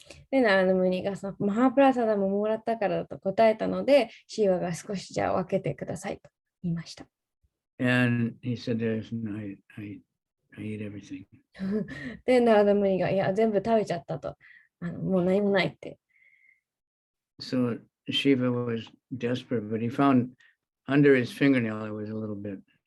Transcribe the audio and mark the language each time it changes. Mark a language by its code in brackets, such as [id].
[ja] で、ナラダムーニがそのマハプラサダムをもらったからだと答えたので、シーバが少しじゃあ分けてくださいと言いました。 [en] And he said, I eat everything. [ja] で、ナラダムーニがいや、全部食べちゃったと。もう何もないって。 [en] So Shiva was desperate, but he found under his fingernail it was a little bit.